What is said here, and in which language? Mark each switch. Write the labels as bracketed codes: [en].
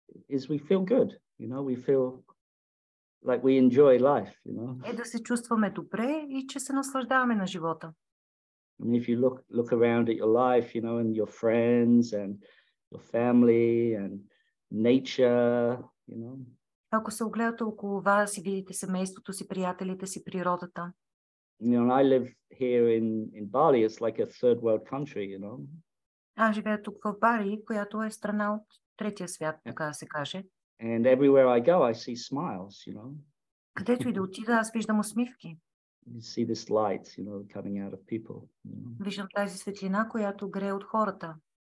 [en] is we feel good, you know, we feel like we enjoy life, you know. [bg] е да се чувстваме добре и че се наслаждаваме на живота. [en] I mean, if you look around at your life, you know, and your friends and your family and nature, you know. [bg] Ако се огледате около вас и видите семейството си, приятелите си, природата. [en] You know, I live here in Bali. It's like a third world country, you know. [bg] Аз живея тук в Бали, която е страна от третия свят, така да се каже. [en] And everywhere I go, I see smiles, you know. [bg] Където и да отида, аз виждам усмивки. [en] You see this light, you know, coming out of people. You know? [bg] Виждам тази светлина, която грее от хората.